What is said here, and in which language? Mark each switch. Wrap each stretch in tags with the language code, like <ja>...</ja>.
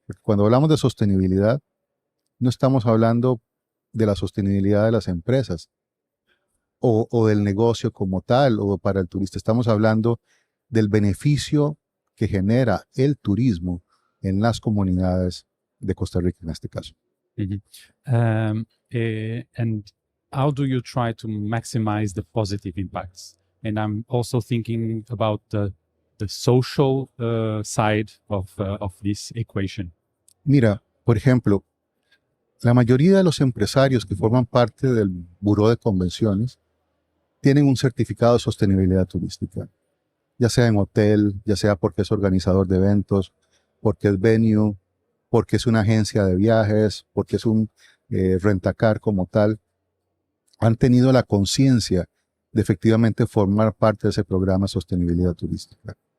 <es>Porque cuando hablamos de sostenibilidad, no estamos hablando de la sostenibilidad de las empresas o del negocio como tal o para el turista. Estamos hablando del beneficio que genera el turismo en las comunidades de Costa Rica en este caso.</es> <en>And how do you try to maximize the positive impacts? And I'm also thinking about the social side of this equation.</en> <es>Mira, por ejemplo, la mayoría de los empresarios que forman parte del buró de convenciones tienen un certificado de sostenibilidad turística, ya sea en hotel, ya sea porque es organizador de eventos, porque es venue, porque es una agencia de viajes, porque es un rentacar como tal, han tenido la conciencia de efectivamente formar parte de ese programa de sostenibilidad turística.</es>